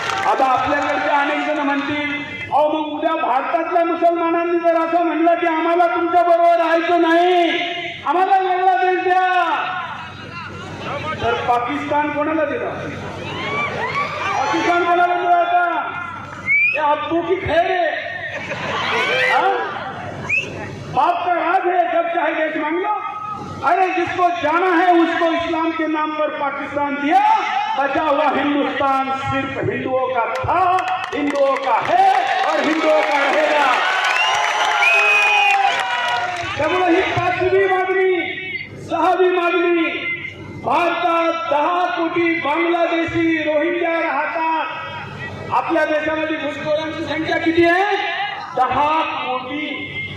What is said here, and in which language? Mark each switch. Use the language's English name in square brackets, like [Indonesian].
[Marathi] आता आपल्याकडचे अनेक जण म्हणतील अहो मग उद्या भारतातल्या मुसलमानांनी जर असं म्हणलं की आम्हाला तुमच्या बरोबर राहायचं नाही, आम्हाला वेगळा देश द्या, तर पाकिस्तान कोणाला दिला? पाकिस्तान कोणाला दिला? [Hindi] आता ये आपको की खैर है? बाप का राज है, जब चाहे देश मांग लो. अरे जिसको जाना है उसको इस्लाम के नाम पर पाकिस्तान दिया, बचा हुआ हिंदुस्तान सिर्फ हिंदुओं का था, हिंदुओं का है और हिंदुओं का रहेगा। [Marathi] त्यामुळे ही 5वी मागणी 6वी मागणी, भारतात 10 कोटी बांगलादेशी रोहिंग्या राहतात। आपल्या देशामध्ये घुसखोरांची संख्या किती आहे? 10 कोटी।